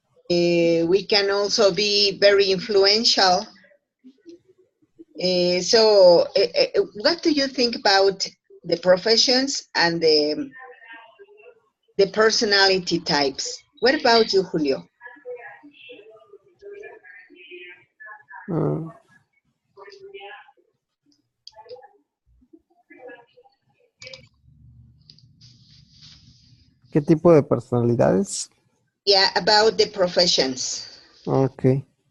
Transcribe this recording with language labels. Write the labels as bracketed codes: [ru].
[en] We can also be very influential. What do you think about the professions and the personality types? What about you, Julio? [es] Mm, ¿Qué tipo de personalidades? [en] Yeah, about the professions. Ok.